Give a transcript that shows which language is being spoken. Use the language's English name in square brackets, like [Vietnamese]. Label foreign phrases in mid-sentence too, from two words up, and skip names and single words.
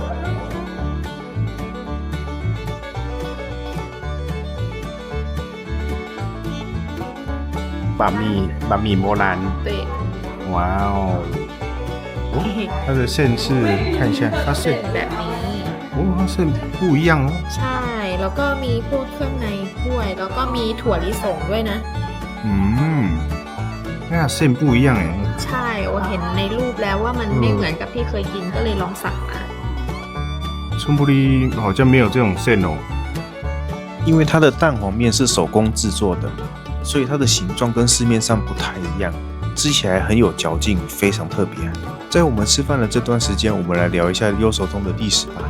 [Chinese] 把米摩兰。对。哇哦。哦，它的馅是看一下，它馅 [Thai] แบบนี้ [Chinese] 哦，它馅不一样哦。 [Thai] ใช่แล้วก็มีพวกเครื่องในด้วยแล้วก็มีถั่วลิสงด้วยนะ [Chinese] 那馅不一样哎。 [Thai] ใช่我เห็นในรูปแล้วว่ามันไม่เหมือนกับที่เคยกินก็เลยลองสั่งมา [Chinese] 春布里好像没有这种馅哦。因为它的蛋黄面是手工制作的，所以它的形状跟市面上不太一样。吃起来很有嚼劲，非常特别。在我们吃饭的这段时间，我们来聊一下优手通的历史吧。